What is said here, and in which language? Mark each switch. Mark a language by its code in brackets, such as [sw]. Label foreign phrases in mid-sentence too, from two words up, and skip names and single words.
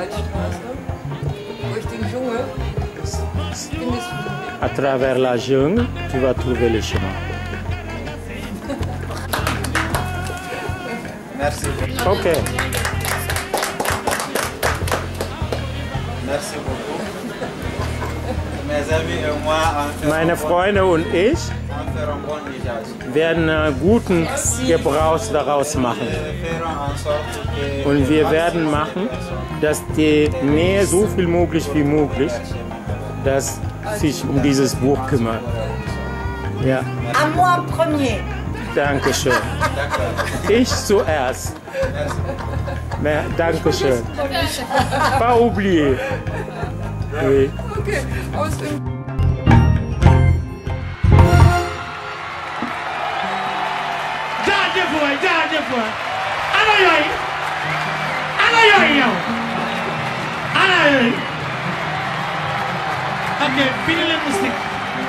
[fr] À travers la jungle, tu vas trouver le chemin. Merci. Ok. Merci beaucoup. Mes amis et moi, [de] Meine Freunde und ich werden guten Gebrauch daraus machen. Und wir werden machen, dass die mehr so viel möglich wie möglich, dass sich um dieses Buch kümmern. Ja. [fr] À moi en premier. [de] Dankeschön. Ich zuerst. [fr] Mais, Dankeschön. Pas oublier. Oui. Okay. [wo] Jaajëf waay. Ana yooyu. Ana yooyu yow. Ana yooyu. Ok, fini leen musique.